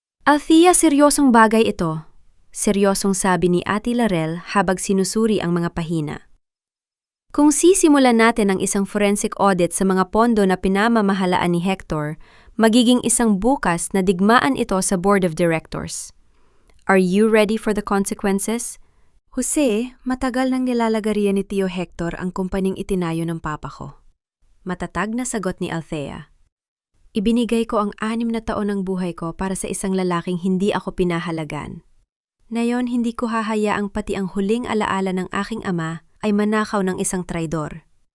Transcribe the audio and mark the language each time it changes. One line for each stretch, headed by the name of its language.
Filipino: Althea, seryosong bagay ito. Seryosong sabi ni Ate Laurel habang sinusuri ang mga pahina. Kung sisimulan natin ang isang forensic audit sa mga pondo na pinamamahalaan ni Hector, magiging isang bukas na digmaan ito sa Board of Directors.
English: Are you ready for the consequences?
Filipino: Jose, matagal nang nilalagarian ni Tio Hector ang kumpaning itinayo ng papa ko. Matatag na sagot ni Althea. Ibinigay ko ang 6 na taon ng buhay ko para sa isang lalaking hindi ako pinahalagan. Ngayon, hindi ko hahayaang pati ang huling alaala ng aking ama ay manakaw ng isang traidor.